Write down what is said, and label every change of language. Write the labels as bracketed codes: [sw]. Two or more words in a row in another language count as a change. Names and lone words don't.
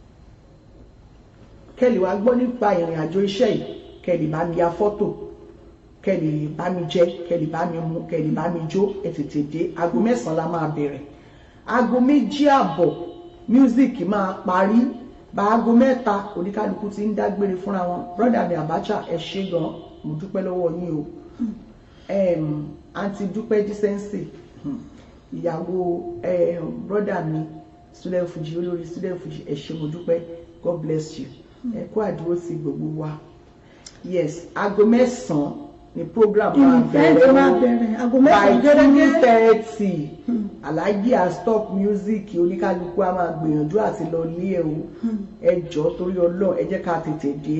[yo] kẹ́lẹ̀ wàá gbọ́ nípa ìrìn àjò iṣẹ́ ìkẹ́lẹ̀ bá mi ya fọ́tò kẹ́lì bá mi jẹ kẹ́lì bá mi mu kẹ́lì bá mi jó ẹ tètè dé aago 9 la máa bẹ̀rẹ̀ aago 2:30 music máa parí bá aago 3 oníkálukú ti ń dágbére fúnra wọn brother mi Abacha ẹ ṣé gan mo dúpẹ́ lọ́wọ́ yín o àǹtí Dúpẹ́ Decency ìyàwó brother mi Student Fuji olórí Student Fuji ẹ ṣé mo dúpẹ́ [en] God bless you [yo] ẹ kú àdúró sí gbogbo wa yes aago 9 ni program máa bẹ̀rẹ̀ aago 9 gẹ́gẹ́ 2:30 Alhaji a [en] stop music [yo] oníkálukú a máa gbìyànjú àti lọ lé ẹ o ẹ jọ̀ọ́ torí Ọlọ́run ẹ jẹ́ ká tètè dé.